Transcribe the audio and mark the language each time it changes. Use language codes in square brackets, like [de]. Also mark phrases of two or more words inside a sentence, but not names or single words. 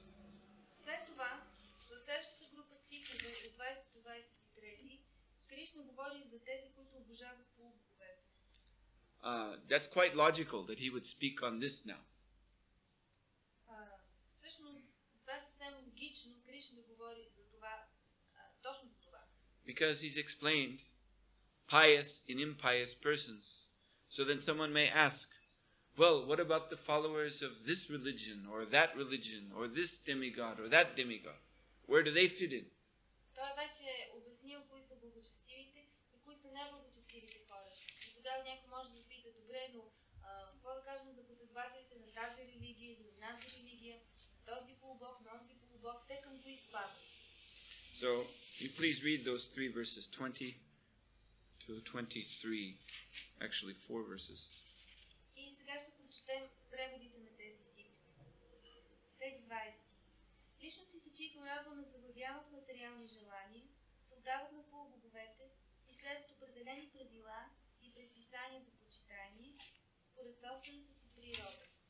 [bg] След това, в следващата група стихове от 20 до 23, Кришна говори за тези, които обожават полубоговете. [en] That's quite logical that he would speak on this now. [bg] Всъщност, това е съвсем логично Кришна да говори за това, точно за това. [en] Because he's explained pious and impious persons. So then someone may ask, well, what about the followers of this religion or this demigod or that demigod? Where do they fit in? [bg] Той вече обяснил кои са благочестивите и кои са неблагочестивите хора. И тогава някой може да пита, добре, но какво да кажем за последователите на тази религия или на тази религия, този полубог, на онзи полубог, те към кои спадат? [en] So, you please read those 3 verses, 20 to 23, actually 4 verses. [bg] И сега ще прочетем преводите на тези стихове. Тег 20. Личностите, чието разум е завладял от материални желания, се отдават на полубоговете и следват определени правила и предписания за почитание според собствената си природа.